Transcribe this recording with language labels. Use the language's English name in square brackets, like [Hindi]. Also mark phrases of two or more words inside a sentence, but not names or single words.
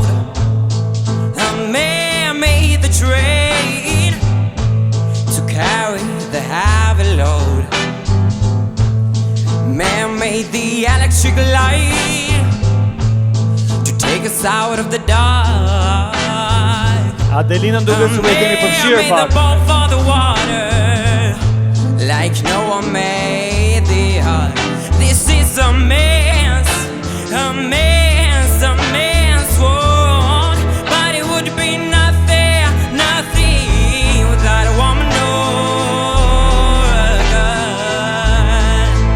[English] A man made the train to carry the heavy load. Man made the electric light to take us out of the dark. [Albanian] Adelina duket se më keni përfshirë [English] made the [Albanian] pak. [English] boat for the water, like no one made the earth. This is a man's world. But it would be nothing, nothing without a woman or a girl.